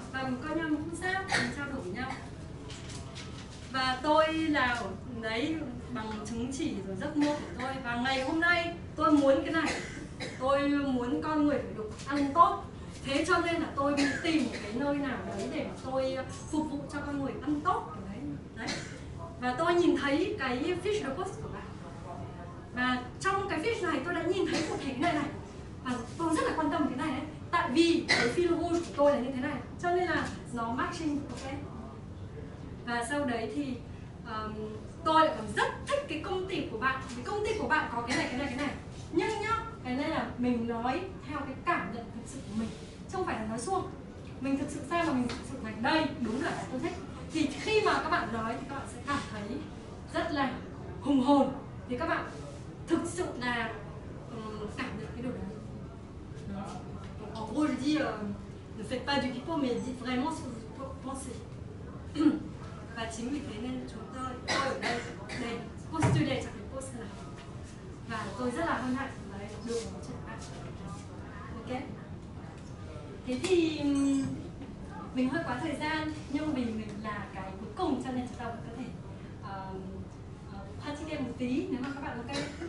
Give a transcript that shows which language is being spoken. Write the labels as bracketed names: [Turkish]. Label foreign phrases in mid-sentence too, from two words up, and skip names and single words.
[Vietnamese] Và mình coi nhau không sao, mình trao đổi với nhau. Và tôi là ở đấy bằng chứng chỉ rồi giấc mơ của tôi. Và ngày hôm nay tôi muốn cái này, tôi muốn con người phải được ăn tốt. Thế cho nên là tôi đi tìm một cái nơi nào đấy để mà tôi phục vụ cho con người ăn tốt kiểu đấy. Đấy. Và tôi nhìn thấy cái [French] fiche de poste [Vietnamese] của bạn. Và trong cái fiche này tôi đã nhìn thấy cụ thể cái này. Và tôi rất là quan tâm cái này đấy. Tại vì cái [French] fil rouge [Vietnamese] của tôi là như thế này, cho nên là nó matching, ok. Và sau đấy thì tôi lại còn rất thích cái công ty của bạn. Cái công ty của bạn có cái này. Nhưng nhá, cái này là mình nói theo cái cảm nhận thực sự của mình, chứ không phải là nói suông. Mình thực sự xem mà mình thực sự thành đây, đúng là cái tôi thích. Thì khi mà các bạn nói thì các bạn sẽ cảm thấy rất là hùng hồn. Thì các bạn thực sự là cảm nhận cái điều đấy. [French] En gros, je dis, ne faites pas du pipeau, mais dites vraiment ce que vous pensez. [Vietnamese] Và chính vì thế nên tôi ở đây để postulate cho cái post này. Và tôi rất là hân hạnh đấy, được nói chuyện với bạn. Ok. Thế thì mình hơi quá thời gian, nhưng vì mình là cái cuối cùng cho nên chúng ta vẫn có thể practice một tí nếu mà các bạn ok.